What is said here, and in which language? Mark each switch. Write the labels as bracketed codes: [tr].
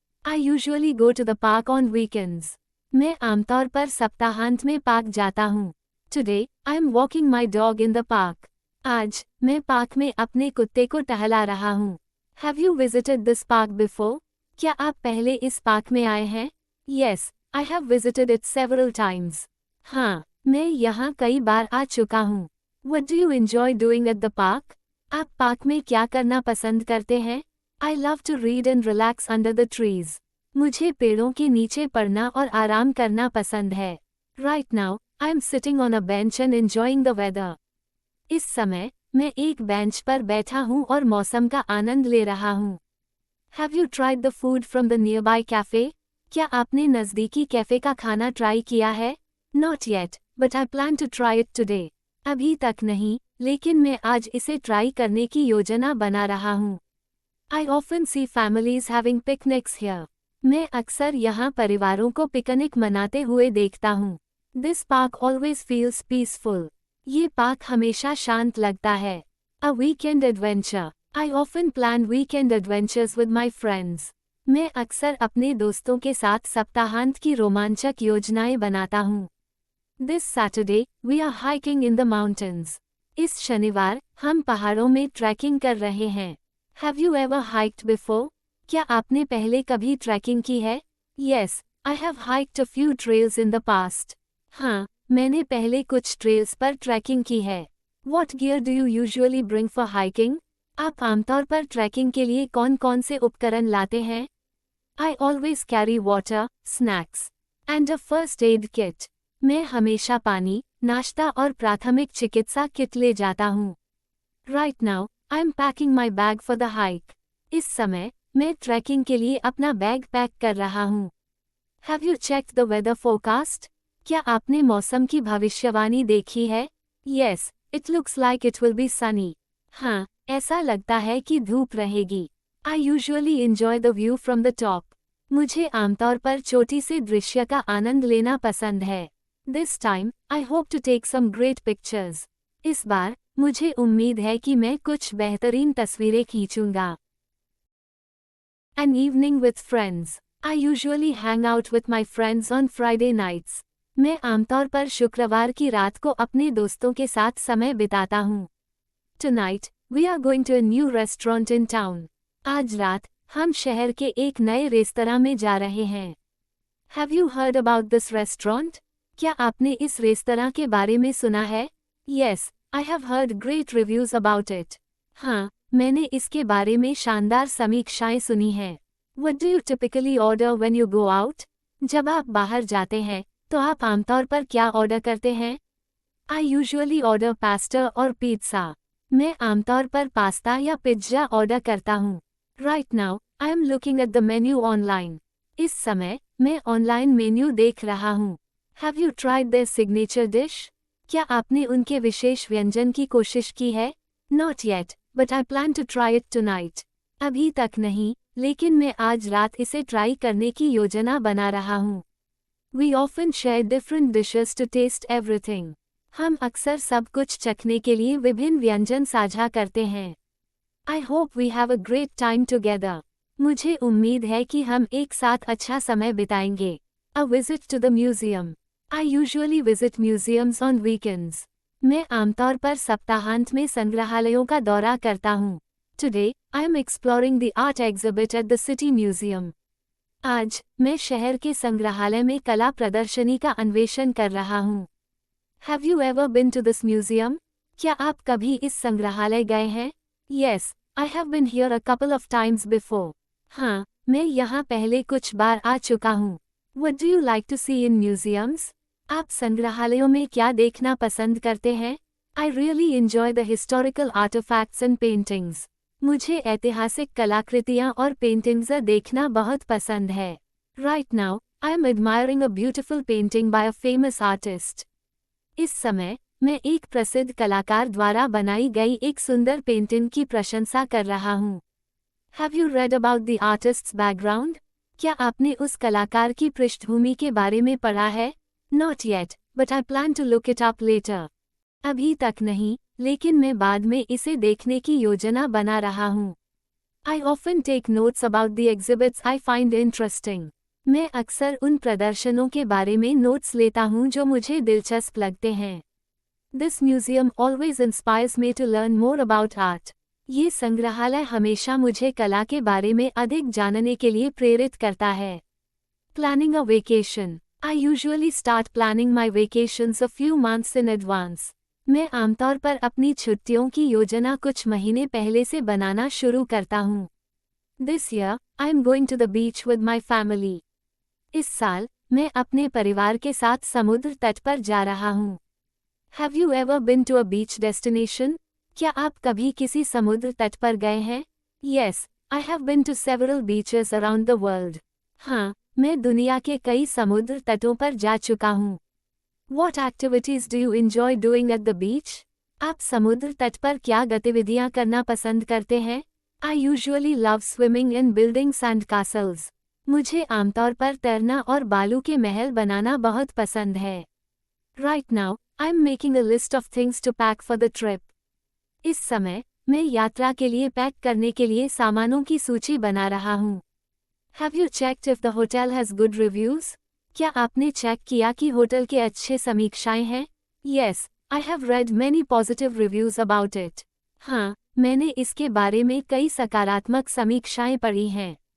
[en] I usually go to the park on weekends. [hi] मैं आमतौर पर सप्ताहांत में पार्क जाता हूँ. [en] Today, I am walking my dog in the park. [hi] आज, मैं पार्क में अपने कुत्ते को टहला रहा हूँ. [en] Have you visited this park before? [hi] क्या आप पहले इस पार्क में आए हैं? [en] Yes, I have visited it several times. [hi] हाँ, मैं यहाँ कई बार आ चुका हूँ. [en] What do you enjoy doing at the park? [hi] आप पार्क में क्या करना पसंद करते हैं? [en] I love to read and relax under the trees. [hi] मुझे पेड़ों के नीचे पढ़ना और आराम करना पसंद है. [en] Right now, I am sitting on a bench and enjoying the weather. [hi] इस समय, मैं एक बेंच पर बैठा हूँ और मौसम का आनंद ले रहा हूँ. [en] Have you tried the food from the nearby cafe? [hi] क्या आपने नज़दीकी कैफे का खाना ट्राई किया है? [en] Not yet, but I plan to try it today. [hi] अभी तक नहीं, लेकिन मैं आज इसे ट्राई करने की योजना बना रहा हूँ. [en] I often see families having picnics here. [hi] मैं अक्सर यहाँ परिवारों को पिकनिक मनाते हुए देखता हूँ. [en] This park always feels peaceful. [hi] ये पार्क हमेशा शांत लगता है. [en] A weekend adventure. I often plan weekend adventures with my friends. [hi] मैं अक्सर अपने दोस्तों के साथ सप्ताहांत की रोमांचक योजनाएं बनाता हूँ. [en] This Saturday, we are hiking in the mountains. [hi] इस शनिवार, हम पहाड़ों में ट्रैकिंग कर रहे हैं. [en] Have you ever hiked before? [hi] क्या आपने पहले कभी ट्रैकिंग की है? [en] Yes, I have hiked a few trails in the past. [hi] हाँ, मैंने पहले कुछ ट्रेल्स पर ट्रैकिंग की है. [en] What gear do you usually bring for hiking? [hi] आप आमतौर पर ट्रैकिंग के लिए कौन-कौन से उपकरण लाते हैं? [en] I always carry water, snacks, and a first aid kit. [hi] मैं हमेशा पानी, नाश्ता और प्राथमिक चिकित्सा किट ले जाता हूँ. [en] Right now, I am packing my bag for the hike. [hi] इस समय, मैं ट्रैकिंग के लिए अपना बैग पैक कर रहा हूँ. [en] Have you checked the weather forecast? [hi] क्या आपने मौसम की भविष्यवाणी देखी है? [en] Yes, it looks like it will be sunny. [hi] हाँ, ऐसा लगता है कि धूप रहेगी. [en] I usually enjoy the view from the top. [hi] मुझे आमतौर पर चोटी से दृश्य का आनंद लेना पसंद है. [en] This time, I hope to take some great pictures. [hi] इस बार, मुझे उम्मीद है कि मैं कुछ बेहतरीन तस्वीरें खींचूंगा. [en] An evening with friends. I usually hang out with my friends on Friday nights. [hi] मैं आमतौर पर शुक्रवार की रात को अपने दोस्तों के साथ समय बिताता हूँ. [en] Tonight, we are going to a new restaurant in town. [hi] आज रात, हम शहर के एक नए रेस्तरां में जा रहे हैं. [en] Have you heard about this restaurant? [hi] क्या आपने इस रेस्तरां के बारे में सुना है? [en] Yes, I have heard great reviews about it. [hi] हाँ, मैंने इसके बारे में शानदार समीक्षाएं सुनी हैं. [en] What do you typically order when you go out? [hi] जब आप बाहर जाते हैं, तो आप आमतौर पर क्या ऑर्डर करते हैं? [en] I usually order pasta [hi] और [en] pizza. [hi] मैं आमतौर पर पास्ता या पिज्जा ऑर्डर करता हूँ. [en] Right now, I am looking at the menu online. [hi] इस समय, मैं ऑनलाइन मेन्यू देख रहा हूँ. [en] Have you tried their signature dish? [hi] क्या आपने उनके विशेष व्यंजन की कोशिश की है? [en] Not yet, but I plan to try it tonight. [hi] अभी तक नहीं, लेकिन मैं आज रात इसे ट्राई करने की योजना बना रहा हूँ. [en] We often share different dishes to taste everything. [hi] हम अक्सर सब कुछ चखने के लिए विभिन्न व्यंजन साझा करते हैं. [en] I hope we have a great time together. [hi] मुझे उम्मीद है कि हम एक साथ अच्छा समय बिताएंगे. [en] A visit to the museum. I usually visit museums on weekends. [hi] मैं आमतौर पर सप्ताहांत में संग्रहालयों का दौरा करता हूँ. [en] Today, I am exploring the art exhibit at the city museum. [hi] आज, मैं शहर के संग्रहालय में कला प्रदर्शनी का अन्वेषण कर रहा हूँ. [en] Have you ever been to this museum? [hi] क्या आप कभी इस संग्रहालय गए हैं? [en] Yes, I have been here a couple of times before. [hi] हाँ, मैं यहाँ पहले कुछ बार आ चुका हूँ. [en] What do you like to see in museums? [hi] आप संग्रहालयों में क्या देखना पसंद करते हैं? [en] I really enjoy the historical artifacts and paintings. [hi] मुझे ऐतिहासिक कलाकृतियाँ और पेंटिंग्स देखना बहुत पसंद है. [en] Right now, I am admiring a beautiful painting by a famous artist. [hi] इस समय, मैं एक प्रसिद्ध कलाकार द्वारा बनाई गई एक सुंदर पेंटिंग की प्रशंसा कर रहा हूँ. [en] Have you read about the artist's background? [hi] क्या आपने उस कलाकार की पृष्ठभूमि के बारे में पढ़ा है? [en] Not yet, but I plan to look it up later. [hi] अभी तक नहीं, लेकिन मैं बाद में इसे देखने की योजना बना रहा हूँ. [en] I often take notes about the exhibits I find interesting. [hi] मैं अक्सर उन प्रदर्शनों के बारे में नोट्स लेता हूँ जो मुझे दिलचस्प लगते हैं. [en] This museum always inspires me to learn more about art. [hi] ये संग्रहालय हमेशा मुझे कला के बारे में अधिक जानने के लिए प्रेरित करता है. [en] Planning a vacation. I usually start planning my vacations a few months in advance. [hi] मैं आमतौर पर अपनी छुट्टियों की योजना कुछ महीने पहले से बनाना शुरू करता हूँ. [en] This year, I am going to the beach with my family. [hi] इस साल, मैं अपने परिवार के साथ समुद्र तट पर जा रहा हूँ. [en] Have you ever been to a beach destination? [hi] क्या आप कभी किसी समुद्र तट पर गए हैं? [en] Yes, I have been to several beaches around the world. [hi] हाँ, मैं दुनिया के कई समुद्र तटों पर जा चुका हूँ. [en] What activities do you enjoy doing at the beach? [hi] आप समुद्र तट पर क्या गतिविधियां करना पसंद करते हैं? [en] I usually love swimming and building sand castles. [hi] मुझे आमतौर पर तैरना और बालू के महल बनाना बहुत पसंद है. [en] Right now, I'm making a list of things to pack for the trip. [hi] इस समय, मैं यात्रा के लिए पैक करने के लिए सामानों की सूची बना रहा हूँ. [en] Have you checked if the hotel has good reviews? [hi] क्या आपने चेक किया कि होटल के अच्छे समीक्षाएं हैं? [en] Yes, I have read many positive reviews about it. [hi] हाँ, मैंने इसके बारे में कई सकारात्मक समीक्षाएं पढ़ी हैं.